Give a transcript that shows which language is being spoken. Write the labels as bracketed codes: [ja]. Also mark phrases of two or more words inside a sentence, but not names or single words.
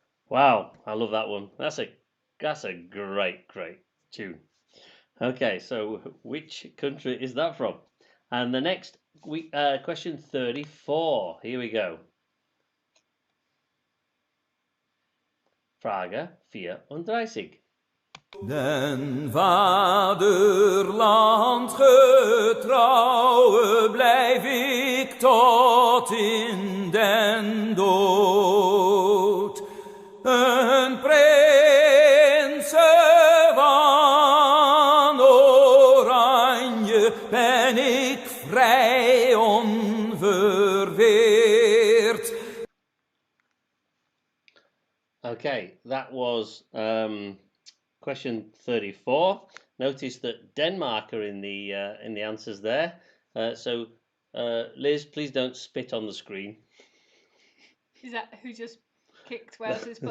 [en] Wow, I love that one. That's a great tune. Okay, so which country is that from? And the next question 34. Here we go. [de] Frage 34. [nl] Den Vaderland getrouwe blijf ik tot in den dood. Een prinsen van Oranje ben ik vrij onverweerd. [en] Okay, that was question 34. Notice that Denmark are in the answers there. So Liz, please don't spit on the screen. Is that who just kicked Wales's butt?